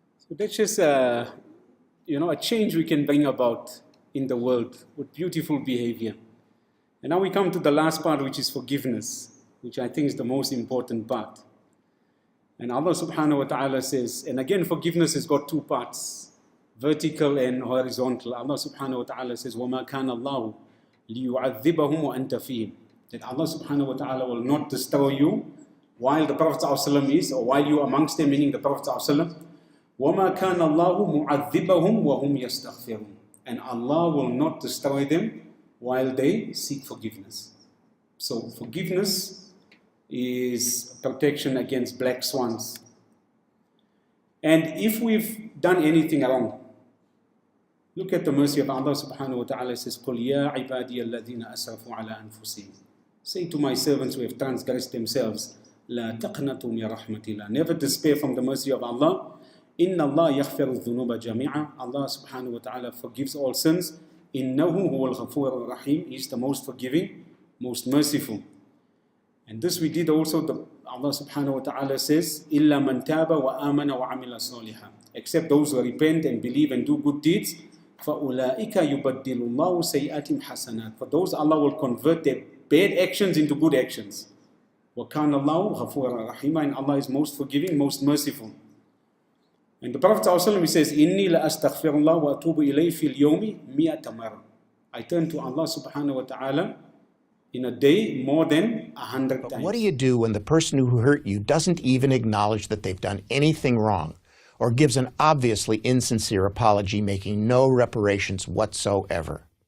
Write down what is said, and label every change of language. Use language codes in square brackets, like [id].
[en] That's just a change we can bring about in the world with beautiful behavior. And now we come to the last part, which is forgiveness, which I think is the most important part. And Allah subhanahu wa ta'ala says, and again forgiveness has got two parts, vertical and horizontal. Allah subhanahu wa ta'ala says, [ar] وَمَا كَانَ اللَّهُ لِيُعَذِّبَهُمْ وَأَنْتَ فِيهِمْ. [en] That Allah subhanahu wa ta'ala will not destroy you while the Prophet ﷺ is, or while you are amongst them, meaning the Prophet ﷺ. [ar] وَمَا كَانَ اللَّهُ مُعَذِّبَهُمْ وَهُمْ يَسْتَغْفِرُونَ. [en] And Allah will not destroy them while they seek forgiveness. So forgiveness is protection against black swans. And if we've done anything wrong, look at the mercy of Allah subhanahu wa ta'ala. It says, [ar] قُلْ يَا عِبَادِيَ الَّذِينَ أَسْرَفُوا عَلَىٰ أَنفُسِهِمْ. [en] Say to my servants who have transgressed themselves, [ar] لَا تَقْنَطُوا مِنْ رَحْمَةِ اللَّهِ. [en] Never despair from the mercy of Allah. [ar] إِنَّ اللَّهَ يَغْفِرُ الذُّنُوبَ جَمِيعًا. [en] Allah subhanahu wa ta'ala forgives all sins. [ar] إِنَّهُ هُوَ الْغَفُورُ الرَّحِيمُ. [en] He is the most forgiving, most merciful. And this we did also. Allah subhanahu wa ta'ala says, [ar] إِلَّا مَنْ تَابَ وَآمَنَ وَعَمِلَ صَالِحًا. [en] Except those who repent and believe and do good deeds. [ar] فَأُولَٰئِكَ يُبَدِّلُ اللَّهُ سَيِّئَاتِهِمْ حَسَنَاتٍ. [en] For those, Allah will convert their bad actions into good actions. [ar] وَكَانَ اللَّهُ غَفُورًا رَحِيمًا. [en] And Allah is most forgiving, most merciful. And the Prophet ﷺ says, [ar] إِنِّي لَأَسْتَغْفِرُ اللَّهُ وَأَتُوبُ إِلَيْهِ فِي الْيَوْمِ 100 مرة. [en] I turn to Allah subhanahu wa ta'ala in a day more than 100 times. But what do you do when the person who hurt you doesn't even acknowledge that they've done anything wrong, or gives an obviously insincere apology making no reparations whatsoever?